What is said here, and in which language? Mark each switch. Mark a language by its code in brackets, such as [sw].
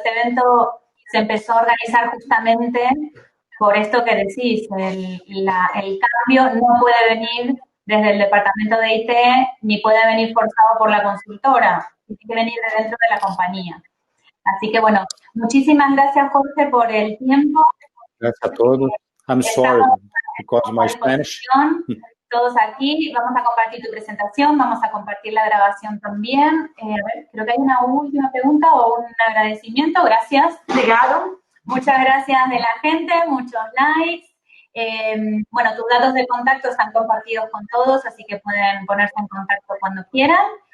[es] Este evento se empezó a organizar justamente por esto que decís, el cambio no puede venir desde el departamento de IT ni puede venir forzado por la consultora, tiene que venir de dentro de la compañía. Así que bueno, muchísimas gracias Jorge por el tiempo. Gracias a todos. [en] I'm sorry because my Spanish. [es] Todos aquí, vamos a compartir tu presentación, vamos a compartir la grabación también. A ver, creo que hay una última pregunta o un agradecimiento. Gracias. Llegado. Muchas gracias de la gente, muchos likes. Bueno, tus datos de contacto están compartidos con todos, así que pueden ponerse en contacto cuando quieran.